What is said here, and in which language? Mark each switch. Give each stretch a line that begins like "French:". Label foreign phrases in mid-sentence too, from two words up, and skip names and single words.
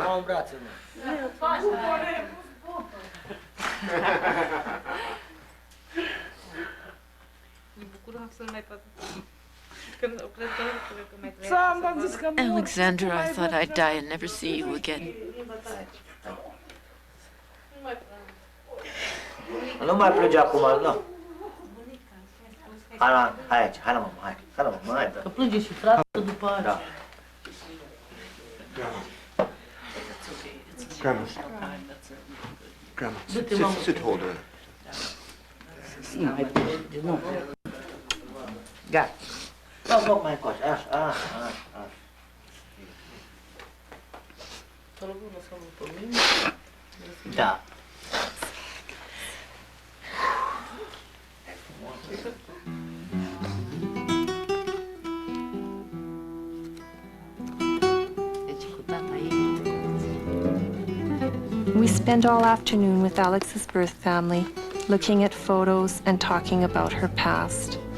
English: Alexandra, I thought I'd die and never see you again.
Romanian: Nu mai plânge acum, nu. Hai aici, hai la mama, hai la mama, hai. Că plânge și fratele după aia. Da.
English: Grandma, sit hold her.
Romanian: Gata. Dă-mi loc mai încoace, așa. Da.
English: We spend all afternoon with Alex's birth family, looking at photos and talking about her past.